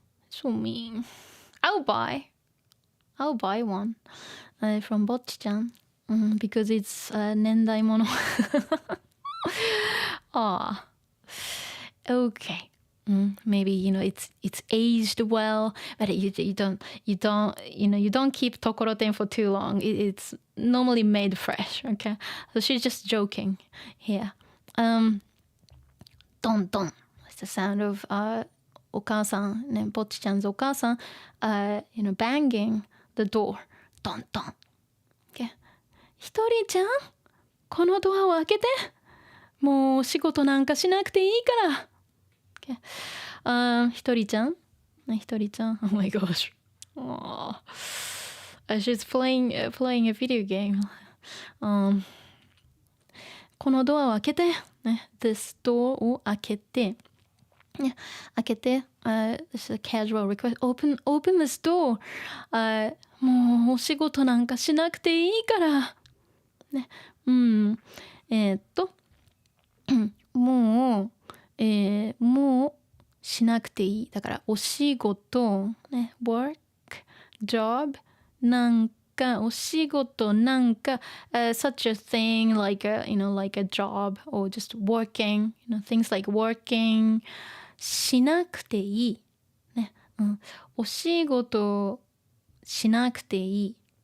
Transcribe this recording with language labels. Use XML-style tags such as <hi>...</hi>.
<en>so mean I'll buy one from Bocchi-chan because it's 年代物 okay maybe it's aged well but you don't keep tokoroten for too long it's normally made fresh. Okay, so she's just joking here. Don don, it's the sound of</en> <ja>お母さんねぼっちちゃん</ja> <en>'s お母さんbanging the door. Don don.</en> <ja>Okay, ひとりちゃんこのドアを開けてもう仕事なんかしなくていいから。</ja> <en>ひとりちゃん oh my gosh. She's playing a video game.</en> <ja>このドアを開けて、ね、</ja> <en>this door を開けて、ね、開けて、this is a casual request. Open this door.</en> <ja>もうお仕事なんかしなくていいから。ね、もうしなくていいだからお仕事ね work job なん</ja> <en>かお仕事なんか、such a thing like a like a job or just working, things like working</en> <ja>しなくていいね、お仕事しなくていい、</ja>